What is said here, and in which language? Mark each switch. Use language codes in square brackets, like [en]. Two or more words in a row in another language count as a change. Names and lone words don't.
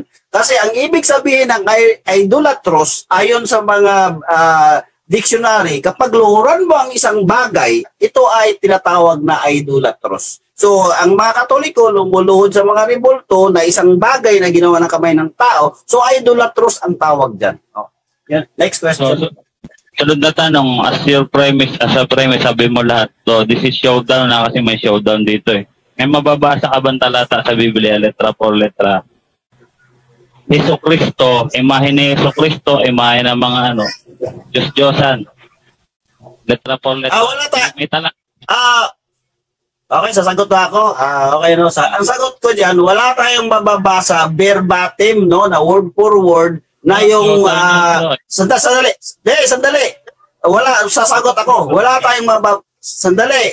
[tl] Kasi ang ibig sabihin ng idolatros, ayon sa mga dictionary, kapag luhuran mo ang isang bagay, ito ay tinatawag na idolatros. So, ang mga Katoliko lumuluhod sa mga rebulto na isang bagay na ginawa ng kamay ng tao, so idolatros ang tawag dyan. [en] Oh. Yeah. Next question. [tl] So, sunod na tanong, [en] as a premise, [tl] sabi mo lahat. So, [en] this is showdown [tl] na kasi may showdown dito eh. May mababasa ka bang talata sa Biblia, [es] letra por letra? [tl] Hesus Kristo, imahe ni Hesus Kristo, imahe ng mga Diyos-Diyosan. [es] Letra por letra. [tl] Wala tayo. May talata. Okay, sasagot na ako. Okay, no. Ang sagot ko diyan, wala tayong mababasa verbatim, no, na [en] word for word [tl] na yung sandali. Sandali. Wala, sasagot ako. Wala tayong sandali.